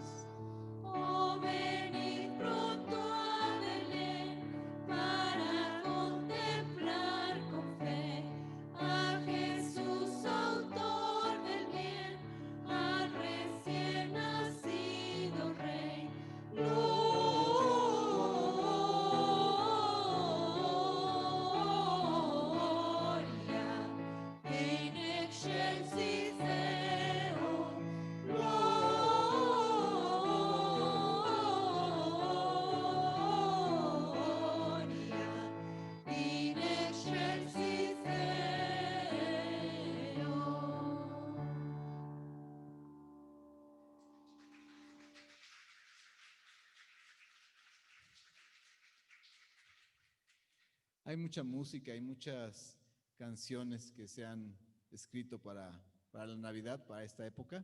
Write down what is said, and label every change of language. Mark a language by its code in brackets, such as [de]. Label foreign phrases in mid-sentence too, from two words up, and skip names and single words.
[es] Oh, venid pronto a Belén para contemplar con fe a Jesús, autor del bien, al recién nacido Rey. [la] Gloria, in excelsis Deo. Gloria, in excelsis Deo. [es] Hay mucha música, hay muchas canciones que se han escrito para la Navidad, para esta época.